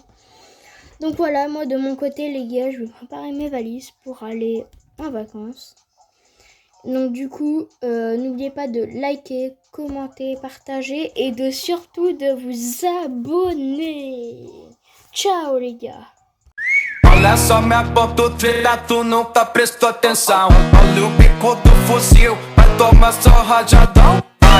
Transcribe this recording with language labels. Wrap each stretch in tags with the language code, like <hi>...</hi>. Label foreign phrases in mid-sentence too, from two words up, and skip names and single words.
<fr>Donc voilà, moi de mon côté les gars, je vais préparer mes valises pour aller en vacances. Donc du coup, n'oubliez pas de liker, commenter, partager et surtout de vous abonner. Ciao les gars.</fr> <pt>Olha só, minha ponto treta, tu nunca prestou atenção. Olha o bico do fuzil, vai tomar só rajadão.</pt>